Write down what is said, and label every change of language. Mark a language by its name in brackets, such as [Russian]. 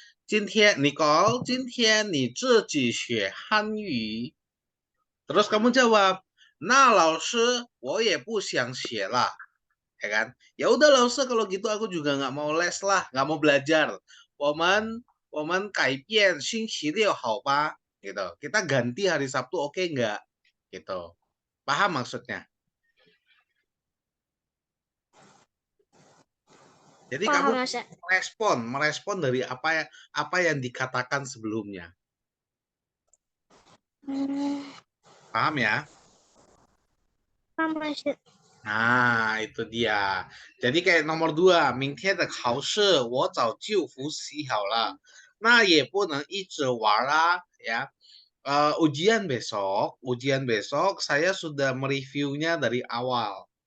[Chinese] 今天 Nicole, 今天你自己学汉语. [Indonesian] Terus kamu jawab, nah [Chinese] 老师我也不想学了, [Indonesian] ya kan? Ya udah 老师 kalau gitu aku juga nggak mau les lah, nggak mau belajar. [Chinese] 我们改变星期六好吧?Gitu. [Indonesian] Kita ganti hari Sabtu oke nggak? Gitu. Paham maksudnya? Jadi kamu Paham masa? merespon dari apa yang dikatakan sebelumnya. Paham ya? Paham masa? Nah, itu dia. Jadi kayak nomor 2, [Chinese] 明天的考试我早就复习好了，那也不能一直玩啊, ya. [Indonesian] Ujian besok saya sudah mereviewnya dari awal.